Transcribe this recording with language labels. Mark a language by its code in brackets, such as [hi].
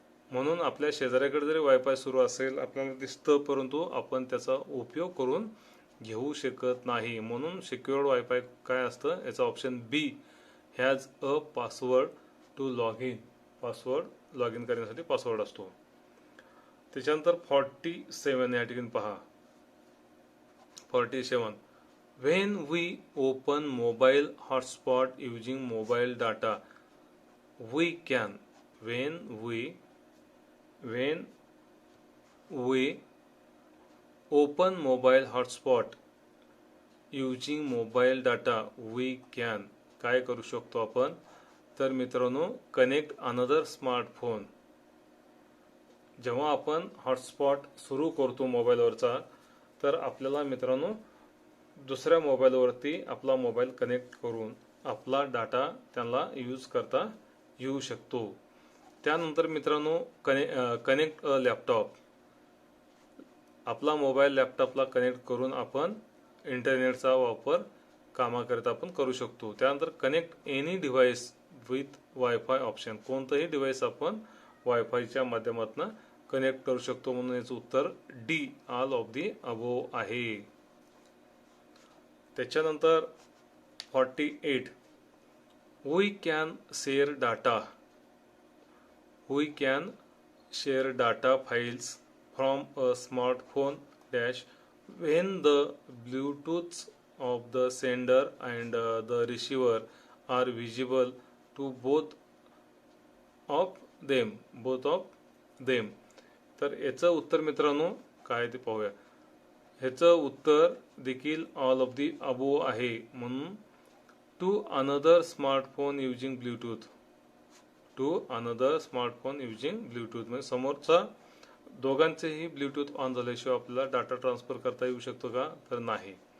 [mr] म्हणून आपल्या शेजाऱ्याकडे जरी वायफाय सुरू असेल आपल्याला दिसतं, परंतु आपण त्याचा उपयोग करून घेऊ शकत नाही. म्हणून सिक्युअर्ड वायफाय काय असतं, याचा option B [en] Has a password to log in. [mr] Password log in करण्यासाठी पासवर्ड असतो. त्याच्यानंतर 47 या ठिकाणी पहा. [en] 47 when we open mobile hotspot using mobile data we can when we open mobile hotspot using mobile data we can [mr] काय करू शकतो आपण, तर मित्रांनो [en] Connect another smartphone. [mr] जेव्हा आपण हॉटस्पॉट सुरू करतो मोबाईलवरचा तर आपल्याला मित्रांनो दुसऱ्या मोबाईलवरती आपला मोबाईल कनेक्ट करून आपला डाटा त्यांना यूज करता येऊ शकतो. त्यानंतर मित्रांनो [en] Connect a laptop. [mr] आपला मोबाईल लॅपटॉपला कनेक्ट करून आपण इंटरनेटचा वापर कामाकरिता आपण करू शकतो. [en] त्यानंतर connect any device with wifi option. [mr] कोणतंही डिव्हाइस आपण वायफायच्या माध्यमातून कनेक्ट करू शकतो. म्हणून याचं उत्तर D [en] all of the above [mr] आहे. [en] त्याच्यानंतर 48 we can share data. We can share data files from a smartphone dash when the Bluetooths of the sender and the receiver are visible to both of them. [mr] तर याचं उत्तर मित्रांनो काय ते पाहूया. ह्याचं उत्तर देखील [en] all of the above [mr] आहे. [en] म्हणून to another smartphone using Bluetooth. To another smartphone using Bluetooth [mr] म्हणजे समोरचा दोघांचेही ब्लूटूथ ऑन झाल्याशिवाय आपल्याला डाटा ट्रान्सफर करता येऊ शकतो का, तर नाही.